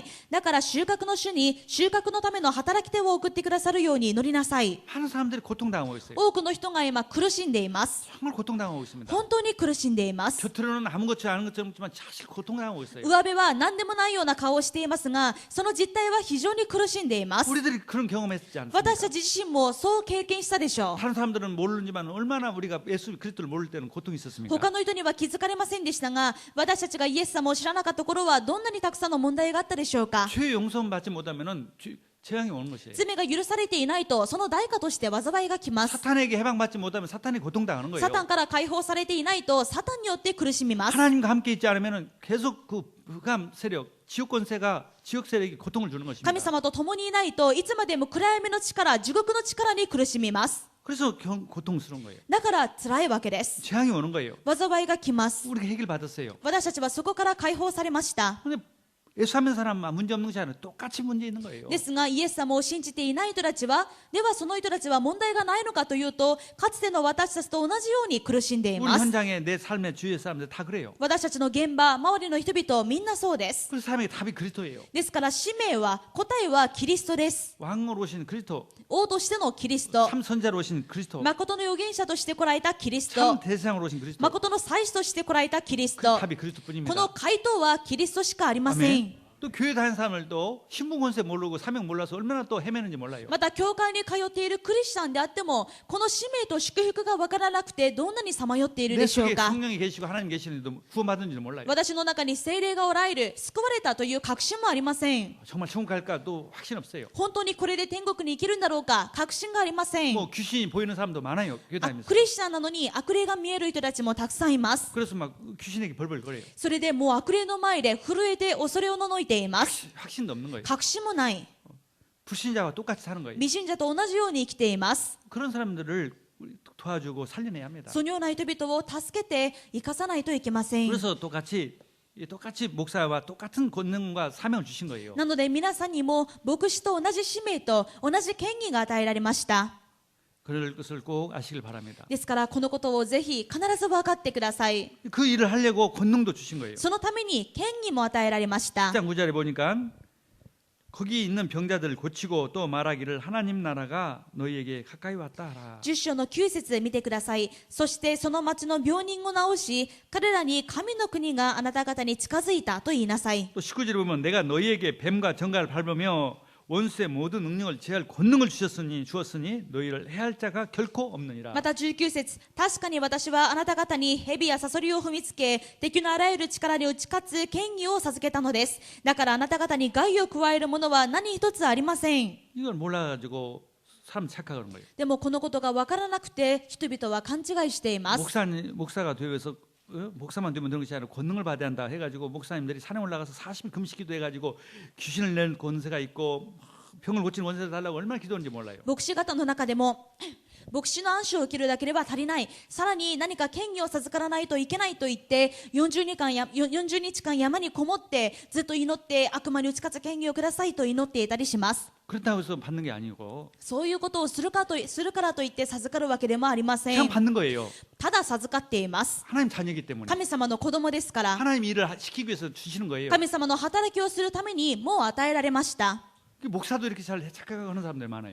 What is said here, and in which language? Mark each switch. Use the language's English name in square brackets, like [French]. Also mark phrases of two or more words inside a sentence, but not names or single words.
[Japanese] だから収穫の主に収穫のための働き手を送ってくださるように祈りなさい。 [Korean] 많은 사람들이 고통당하고 있어요. [Japanese] 多くの人が今苦しんでいます。 [Korean] 정말 고통당하고 있습니다. [Japanese] 本当に苦しんでいます。 [Korean] 겉으로는 아무것도 아닌 것처럼 있지만 사실 고통당하고 있어요. [Japanese] 上辺は何でもないような顔をしていますが、その実態は非常に苦しんでいます。 [Korean] 우리들이 그런 경험했지 않습니까? [Japanese] 私たち自身もそう経験したでしょう。 [Korean] 다른 사람들은 모르지만 얼마나 우리가 예수 그리스도를 모를 때는 고통이 있었습니까? [Japanese] 他の人には気づかれませんでしたが、私たちがイエス様を知らなかった頃はどんなにたくさんの問題があったでしょうか。 [Korean] 죄 용서받지 못하면은 재앙이 오는 것이에요. [Japanese] 罪が許されていないと、その代価として災いが来ます。 [Korean] 사탄에게 해방받지 못하면 사탄이 고통당하는 [Japanese] サタン [Korean] 거예요. [Japanese] から解放されていないと、サタンによって苦しみます。 [Korean] 하나님과 함께 있지 않으면 계속 그 흑암 세력, 지옥 권세가 지옥 세력이 고통을 주는 [Japanese] 神 [Korean] 것입니다. [Japanese] 様と共にいないといつまでも暗闇の力、地獄の力に苦しみます。 [Korean] 그래서 고통스러운 거예요. [Japanese] だから辛いわけです。 [Korean] 재앙이 오는 거예요. [Japanese] 災いが来ます。 [Korean] 우리가 해결받았어요. [Japanese] 私たちはそこから解放されました。 [Korean] 근데 예수 믿는 사람만 문제 없는 것이 아니라 똑같이 문제 있는 거예요. [Japanese] ですが、イエス様を信じていない人たちは、ではその人たちは問題がないのかというと、かつての私たちと同じように苦しんでい [Korean] 우리 [Japanese] ます。 [Korean] 현장에 내 삶의 주위의 사람들 다 그래요. [Japanese] 私たちの現場、周りの人々、みんなそうです。 [Korean] 그래서 삶의 답이 그리스도예요. [Japanese] ですから、使命は、答えはキリストです。 [Korean] 왕으로 오신 그리스도, [Japanese] 王としてのキリスト、 [Korean] 참 선자로 오신 그리스도, [Japanese] 誠の預言者として来られたキリス [Korean] 참 [Japanese] ト、 [Korean] 대상으로 오신 그리스도. [Japanese] 誠の祭司として来られたキリス [Korean] 그 [Japanese] ト。 [Korean] 답이 [Japanese] こ [Korean] 그리스도뿐입니다. [Japanese] の回答はキリストしかありません。 [Korean] 아멘. 또 교회 다니는 사람들도 신분 권세 모르고 사명 몰라서 얼마나 또 헤매는지 몰라요. [Japanese] また教会に通っているクリスチャンであっても、この使命と祝福が分からなくてどんなにさまよっている [Korean] 내 [Japanese] でしょう [Korean] 속에 [Japanese] か。 [Korean] 성령이 계시고 하나님 계시는데도 구원받은지도 몰라요. [Japanese] 私の中に聖霊がおられる、救われたという確信もありません。 [Korean] 정말 천국 갈까 또 확신 없어요. [Japanese] 本当にこれで天国に行けるんだろうか、確信がありません。 [Korean] 뭐 귀신이 보이는 사람도 많아요. 교회 あ 다니면서. [Japanese] クリスチャンなのに悪霊が見える人たちもたくさんいます。 [Korean] 그래서 막 귀신에게 벌벌거려요. [Japanese] それでもう悪霊の前で震えて恐れをののいています。 [Korean] 확신도 없는 거예요. [Japanese] 確信もない。 [Korean] 불신자와 똑같이 사는 거예요. [Japanese] 未信者と同じように生きています。 [Korean] 그런 사람들을 우리 도와주고 살려내야 합니다. [Japanese] そのような人々を助けて生かさないといけません。 [Korean] 그래서 똑같이 목사와 똑같은 권능과 사명을 주신 거예요. [Japanese] なので皆さんにも牧師と同じ使命と同じ権威が与えられました。 [Korean] 그럴 것을 꼭 아시길 바랍니다. [Japanese] ですからこのことをぜひ必ず分かってください。 [Korean] 그 일을 하려고 권능도 주신 거예요. [Japanese] そのために権威も与えられました。 [Korean] 1장 9절에 보니까 거기 있는 병자들을 고치고 또 말하기를 하나님 나라가 너희에게 가까이 왔다 하라. [Japanese] 10 章の9節見てください。そしてその町の病人を治し、彼らに神の国があなた方に近づいたと言いなさい。 [Korean] 또 19절에 보면 내가 너희에게 뱀과 정갈을 밟으며 원수의 모든 능력을 제할 권능을 주었으니 너희를 해할 자가 결코 없느니라. [Japanese] また19節、確かに私はあなた方に蛇やサソリを踏みつけ、敵のあらゆる力に打ち勝つ権威を授けたのです。だからあなた方に害を加えるものは何一つありません。 [Korean] 이걸 몰라가지고 사람 착각하는 거예요. [Japanese] でもこのことが分からなくて人々は勘違いしています。 [Korean] 목사가 되어서 목사만 되면 되는 것이 아니라 권능을 받아야 한다 해가지고 목사님들이 산에 올라가서 40일 금식기도 해가지고 귀신을 낸 권세가 있고 병을 고치는 권세를 달라고 얼마나 기도하는지 몰라요. [Japanese] 牧師方の中でも牧師の暗唱を受けるだけでは足りない、さらに何か権威を授からないといけないと言って40日間山にこもってずっと祈って悪魔に打ち勝つ権威をくださいと祈っていたりします。 [Korean] 그렇다고 해서 받는 게 아니고 [Japanese] そういうことをするからといって授かるわけでもありませ [Korean] 그냥 [Japanese] ん。 [Korean] 받는 거예요. [Japanese] ただ授かっています。 [Korean] 하나님 자녀이기 때문에 [Japanese] 神様の子供ですから、 [Korean] 하나님 일을 시키기 위해서 주시는 거예요. [Japanese] 神様の働きをするためにもう与えられました。 [Korean] 목사도 이렇게 잘 착각하는 사람들 많아요.